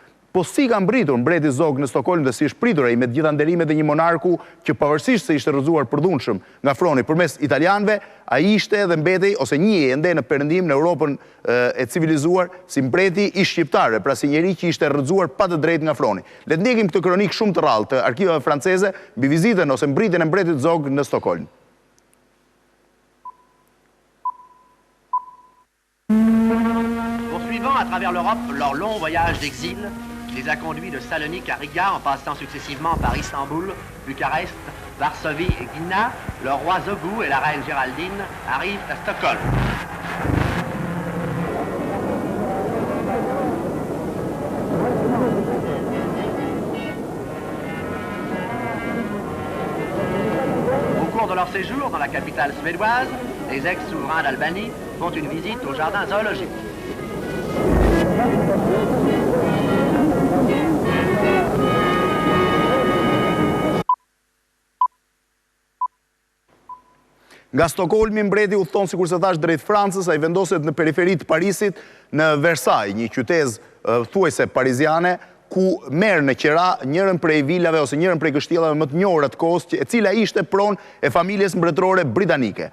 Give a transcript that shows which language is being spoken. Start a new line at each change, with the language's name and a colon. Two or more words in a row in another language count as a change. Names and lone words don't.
Albanian: Po si ka mbritur Mbreti Zog në Stockholm dhe si është pritur ai me të gjitha nderimet e një monarku që pavarësisht se ishte rrëzuar përdhunshëm nga froni përmes italianëve, ai ishte dhe mbetej ose njihej ende në perëndim në Europën e civilizuar si mbreti i shqiptarëve, pra si njeri që ishte rrëzuar pa të drejtë nga froni. Le të ndjekim këtë kronik shumë të rrallë të arkivave franceze mbi vizitën ose mbritjen e Mbretit Zog në Stockholm.
French: Poursuivant à travers l'Europe leur long voyage d'exil, les a conduits de Salonique à Riga en passant successivement par Istanbul, Bucarest, Varsovie et Gdynia. Le roi Zogou et la reine Géraldine arrivent à Stockholm. Au cours de leur séjour dans la capitale suédoise, les ex-souverains d'Albanie font une visite au jardin zoologique.
Albanian: Nga Stockholmi mbreti u thon sikur se thash drejt Francës, ai vendoset në periferi të Parisit, në Versailles, një qytet thuajse pariziane, ku merr në qira njërin prej vilave ose njërin prej kështjellave më të njohura të kohës, e cila ishte pronë e familjes mbretërore britanike.